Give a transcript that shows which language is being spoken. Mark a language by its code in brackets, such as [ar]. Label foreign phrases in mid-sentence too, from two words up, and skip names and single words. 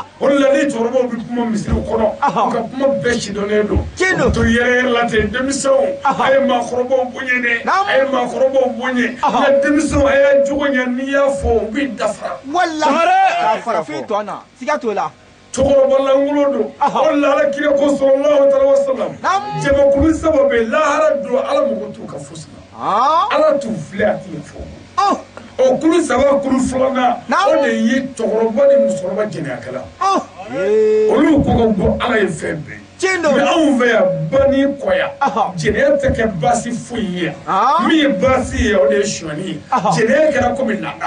[bm] o de la ni cɛkɔrɔbaw bɛ kuma misiriw kɔnɔ u ka kuma bɛɛ sidɔnnen don Tiɲɛ to yɛrɛ la ten denmisɛnw a ye maakɔrɔbaw bonya dɛ a ye maakɔrɔbaw bonya nka denmisɛnw a y'a jogo ɲɛ n'i y'a fɔ u bɛ dafara wallahi ka farafin tɔ na siga t'o la cɛkɔrɔba lankolon don o de la Alakira ko [ar] صلى الله عليه وسلم [bm] jamakulu saba bɛ yen lahara don Ala mago t'u ka fosi la Ala t'u filɛ a t'i fɔ o kulu saba kulu filanan o de ye cɛkɔrɔba ni musokɔrɔba jɛnɛyakɛla olu ko ka bɔ Ala ye fɛn bɛɛ mais anw fɛ yan ba ni kɔya jɛnɛya tɛ kɛ baasi foyi ye yan min ye baasi ye o de ye sonyani ye jɛnɛya kɛra komi nata